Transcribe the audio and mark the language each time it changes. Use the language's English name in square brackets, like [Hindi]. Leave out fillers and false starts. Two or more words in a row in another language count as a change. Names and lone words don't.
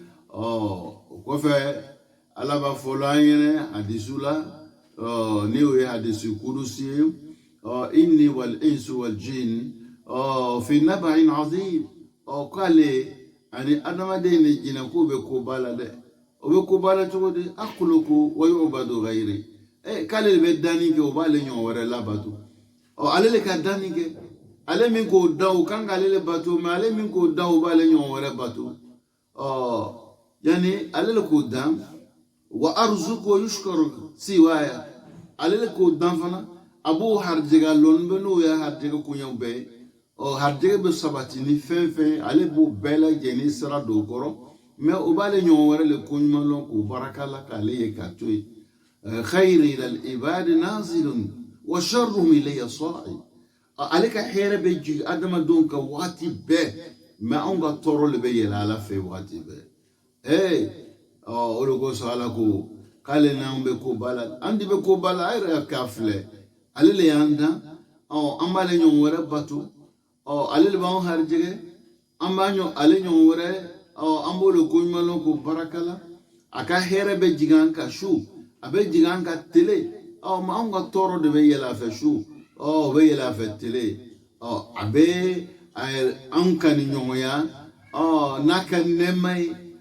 [Bambara] o kɔfɛ ala b'a fɔlɔ an ɲɛna hadisu la ni o ye hadisi kudusi ye [Arabic] إني والإنس والجن في نبإ عظيم [Bambara] k'ale ani adamaden ni jinɛ ko bɛ koba la dɛ o bɛ koba la cogo di [Arabic] أخلق ويعبد غيري [Bambara] k'ale de bɛ danni kɛ o b'ale ɲɔgɔn wɛrɛ labato ale le ka danni kɛ ale min k'o da o kan k'ale le bato mɛ ale min k'o da o b'ale ɲɔgɔn wɛrɛ bato yani ale le k'o dan [Arabic] وأرزق ويشكر سواي [Bambara] ale le k'o dan fana a b'o harijɛgɛ lɔnni bɛ n'o ye harijɛgɛ koɲɛw bɛɛ ye harijɛgɛ bɛ sabati ni fɛn fɛn ale b'o bɛɛ lajɛlen sira don o kɔrɔ mɛ o b'ale ɲɔgɔn wɛrɛ le ko ɲuman lɔn k'o baraka la k'ale ye ka to yen [Arabic] خيري إلى العباد نازل وشرهم إلي صاعد [Bambara] ale ka hɛrɛ bɛ jigin adamadenw kan waati bɛɛ mɛ anw ka tɔɔrɔ le bɛ yɛlɛ ala fɛ waati bɛɛ o de kosɔn ala ko k'ale n'anw bɛ ko ba la an de bɛ ko ba la a yɛrɛ k'a filɛ ale le y'an dan an b'ale ɲɔgɔn wɛrɛ bato ale le b'anw harijɛgɛ an b'a ale ɲɔgɔn wɛrɛ an b'o le ko ɲuman lɔn k'o baraka la a ka hɛrɛ bɛ jigin an kan su a bɛ jigin an kan tele mɛ anw ka tɔɔrɔ de bɛ yɛlɛ a fɛ su o bɛ yɛlɛ a fɛ tele a bɛ anw ka ni ɲɔgɔnya n'a ka nɛɛma ye